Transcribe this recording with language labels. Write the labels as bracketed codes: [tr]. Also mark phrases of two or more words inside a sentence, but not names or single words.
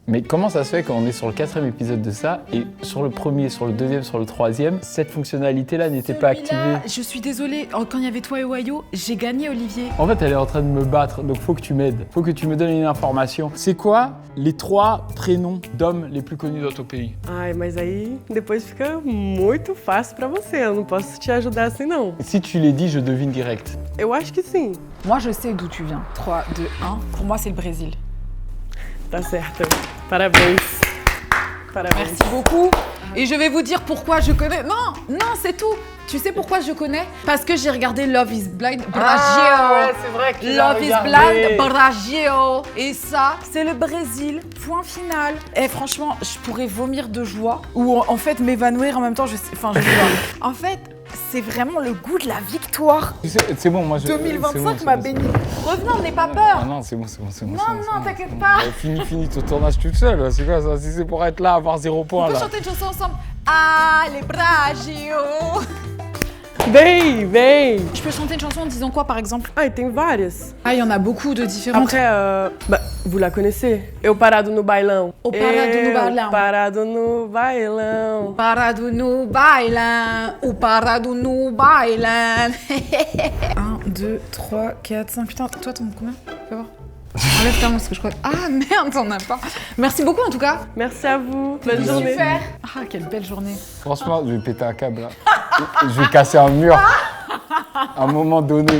[fr] Mais comment ça se fait quand on est sur le 4e épisode de ça et sur le premier, sur le 2e, sur le 3e, cette fonctionnalité-là n'était pas activée? Je suis désolée, quand il y avait toi et Wayo, j'ai gagné Olivier. En fait, elle est en train de me battre, donc faut que tu m'aides. Faut que tu me donnes une information. C'est quoi les 3 prénoms d'hommes les plus connus dans ton pays? Ai, [pt] mas aí depois fica muito fácil pra você. Eu não posso te ajudar assim, não. [fr] Si tu les dis, je devine direct. [pt] Eu acho que sim. [fr] Moi, je sais d'où tu viens. 3, 2, 1. Pour moi, c'est le Brésil. [pt] Tá certo. Parabéns. Parabéns. [fr] Merci beaucoup. Et je vais vous dire pourquoi je connais. Non, non, c'est tout. Tu sais pourquoi je connais? Parce que j'ai regardé Love is Blind Brasil. c'est vrai que Love is Blind Brasil. Et ça, c'est le Brésil. Point final. Et franchement, je pourrais vomir de joie ou en fait m'évanouir en même temps. Je sais pas. En fait, c'est vraiment le goût de la victoire. C'est bon, moi je... 2025 m'a béni. Revenons, n'aie pas peur. Ah non, c'est bon, c'est bon, c'est bon. Non, non, t'inquiète pas. Fini ton tournage toute seule, c'est quoi ça? Si c'est pour être là, avoir 0 On point peut là. chanter une chanson ensemble. Allez, Brasil. [pt] Vem, vem! [fr] Je peux chanter une chanson en disant quoi par exemple? [pt] Ah, e tem várias. [fr] Ah, il y en a beaucoup de différentes. Après, vous la connaissez? [pt] Eu parado no bailão. O parado no bailão. Parado no bailão. Parado no bailan, ou parado no bailan. [fr] 1, 2, 3, 4, 5. Putain, toi t'en as combien? Fais voir. Enlève ta main parce que je crois. Ah merde, t'en as pas. Merci beaucoup en tout cas. Merci à vous. Bonne journée. Super. Ah, quelle belle journée. Franchement, je vais péter un câble là. Je vais casser un mur à un moment donné.